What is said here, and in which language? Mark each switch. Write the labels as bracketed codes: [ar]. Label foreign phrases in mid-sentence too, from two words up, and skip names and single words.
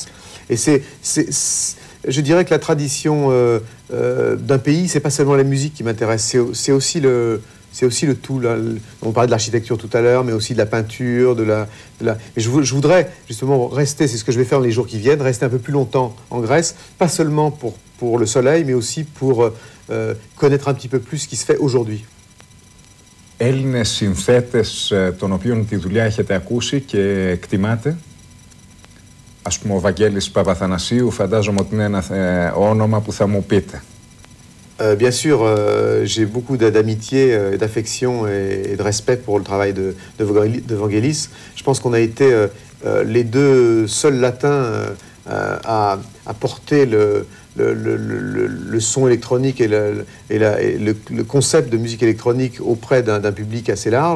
[fr] Et je dirais que la tradition d'un pays, c'est pas seulement la musique qui m'intéresse, c'est aussi le tout. Là. On parlait de l'architecture tout à l'heure, mais aussi de la peinture, Et je voudrais justement rester, c'est ce que je vais faire les jours qui viennent, rester un peu plus longtemps en Grèce, pas seulement pour le soleil, mais aussi pour connaître un petit peu plus ce qui se fait aujourd'hui. [el] Έλληνες συνθέτες των οποίων τη δουλειά έχετε ακούσει και εκτιμάτε? Ας πούμε ο Βαγγέλης Παπαθανασίου, φαντάζομαι ότι είναι ένα όνομα που θα μου πείτε. [fr] Bien sûr, j'ai beaucoup d'amitié, d'affection et de respect pour le travail de Vangelis. Je pense qu'on a été les deux seuls latins à porter le son électronique et le concept de musique électronique auprès d'un public assez large.